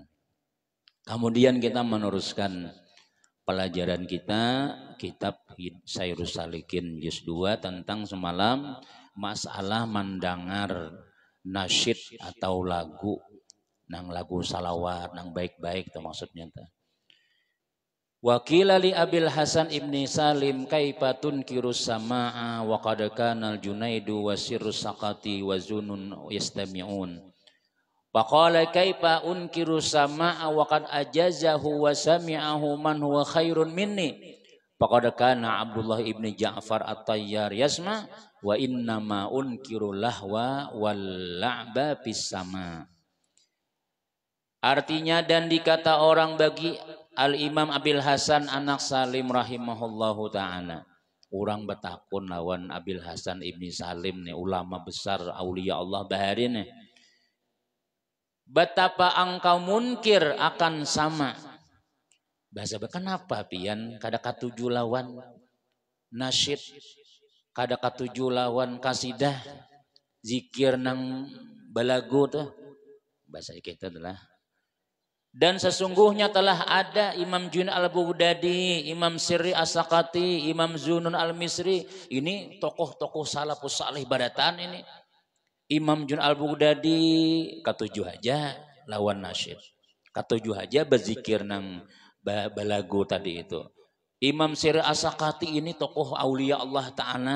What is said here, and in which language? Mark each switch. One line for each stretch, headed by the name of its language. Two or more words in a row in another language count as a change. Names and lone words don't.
Indonesian: Kemudian kita meneruskan pelajaran kita kitab Sairus Salikin juz 2 tentang semalam masalah mendengar nasyid atau lagu.
Banjar: Nang lagu salawat, nang baik-baik itu maksudnya.
Arabic: وقيل لأبي الحسن بن سالم كيف تنكر السماع وقد كان الجنيد وسري السقطي وذو النون يستمعون. فقال كيف أنكر السماع وقد أجازه وسمعه من هو خير مني. فقد كان عبد الله بن جعفر الطيار يسمع وإنما أنكر اللهو واللعب في السماع'.
Indonesian: Artinya dan dikata orang bagi Al-Imam Abil Hasan anak Salim
Arabic: رحمه الله تعالى.
Banjar: Orang bertakun lawan Abil Hasan ibni Salim nih, ulama besar
Arabic: أولياء الله
Banjar: bahari nih.
Indonesian: Betapa engkau munkir akan sama.
Banjar: bahasa kenapa pian kada katuju lawan nasyid, kada katuju lawan kasidah, zikir nang balagu tuh bahasa kita adalah.
Indonesian: Dan sesungguhnya telah ada Imam Junaid al-Baghdadi, Imam Sirri as-Sakati, Imam Zunun al-Misri,
Banjar: ini tokoh-tokoh
Arabic: السلف الصالح
Banjar: badatan ini. Imam Junaid al-Baghdadi katujuh aja lawan nasyid, katujuh aja berzikir nang balagu tadi itu.
Indonesian: Imam Sirri as-Sakati ini tokoh
Arabic: أولياء الله تعالى.